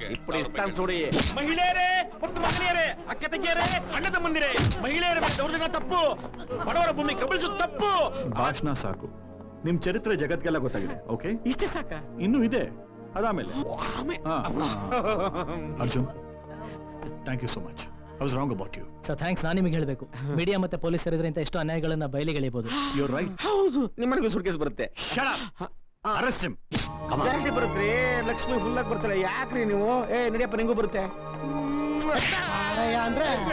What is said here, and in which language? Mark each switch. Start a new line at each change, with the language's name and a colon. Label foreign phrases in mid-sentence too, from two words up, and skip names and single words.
Telugu: ఇప్పుడు ఇస్తాను చూడి మహిళేరే
Kannada: ಮತ್ತು ಮಹಿಳೆಯರೇ ಅಕ್ಕ ತಂಗಿಯರೇ ಅಣ್ಣ ತಮ್ಮಂದಿರೇ ಮಹಿಳೆಯರ ಮೇಲೆ ದೌರ್ಜನ್ಯ ತಪ್ಪು ಬಡವರ ಭೂಮಿ ಕಬಳಿಸುವುದು ತಪ್ಪು ಭಾಷಣ ಸಾಕು ನಿಮ್ ಚರಿತ್ರೆ ಜಗತ್ಗೆಲ್ಲ ಗೊತ್ತಾಗಿದೆ ಓಕೆ ಇಷ್ಟೇ ಸಾಕ ಇನ್ನೂ ಇದೆ ಅದಾಮೇಲೆ ಅರ್ಜುನ್
English: thank you so much I was wrong about you.
Kannada: ಸೊ ಥ್ಯಾಂಕ್ಸ್, ನಾನು ನಿಮಗೆ ಹೇಳಬೇಕು. ಮೀಡಿಯಾ ಮತ್ತೆ ಪೊಲೀಸರು ಇದರಿಂದ ಎಷ್ಟೋ ಅನ್ಯಾಯಗಳನ್ನ ಬಯಲಿಗೆಳೆಯಬಹುದು.
English: You are right.
Kannada: ಹೌದು, ನಿಮ್ಮನೆಗೂ ಸುಟ್ಕೇಸ್ ಬರುತ್ತೆ.
English: Shut up. Arrest him.
Kannada: ಗ್ಯಾರಂಟಿ ಬರುತ್ತೆ. ಲಕ್ಷ್ಮಿ ಫುಲ್ ಆಗಿ ಬರ್ತಾಳೆ. ಯಾಕ್ರಿ ನೀವು? ನಡಿಯಪ್ಪ, ನಿಂಗೂ ಬರುತ್ತೆ. ಅಂದ್ರೆ